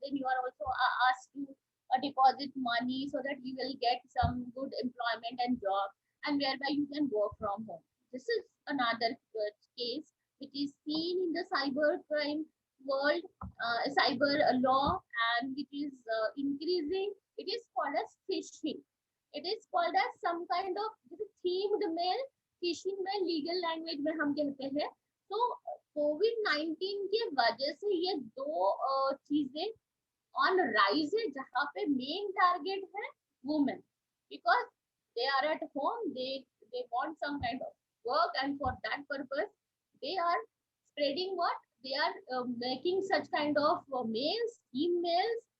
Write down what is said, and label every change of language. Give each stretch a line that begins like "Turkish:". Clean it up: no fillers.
English: Then you are also asked to deposit money so that you will get some good employment and job, and whereby you can work from home. This is another case which is seen in the cyber crime world, cyber law, and which is increasing. It is called as phishing. It is called as some kind of themed mail.
Hindi: phishing में legal language में हम कहते हैं. तो COVID-19 के वजह से ये दो चीजें
English: on rise है,
Hindi: जहाँ पे main target है
English: women, because they are at home, they want some kind of work, and for that purpose they are spreading what they are making such kind of mails, emails.